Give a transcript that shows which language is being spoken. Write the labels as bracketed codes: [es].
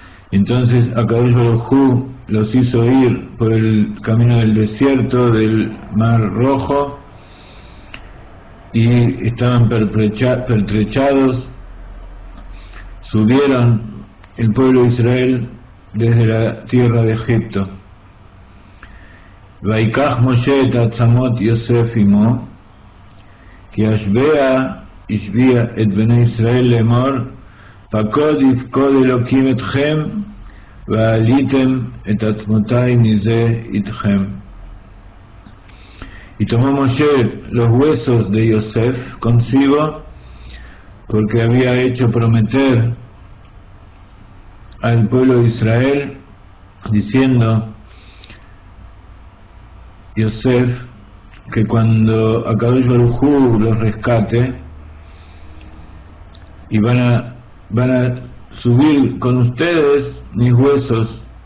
[es] Entonces Akadosh Baruj Hu los hizo ir por el camino del desierto del Mar Rojo y estaban pertrechados. Subieron el pueblo de Israel desde la tierra de Egipto. [he] Vaikach Moshe et atzamot Yosef imo ki ashbea השביע את בני ישראל לאמור פקוד יפקוד אלוקים אתכם ועליתם את עצמותי מזה איתכם. [es] Y tomó Moshe los huesos de Yosef consigo porque había hecho prometer al pueblo de Israel diciendo Yosef que cuando Akadosh Baruj Hu los rescate y van a subir con ustedes mis huesos.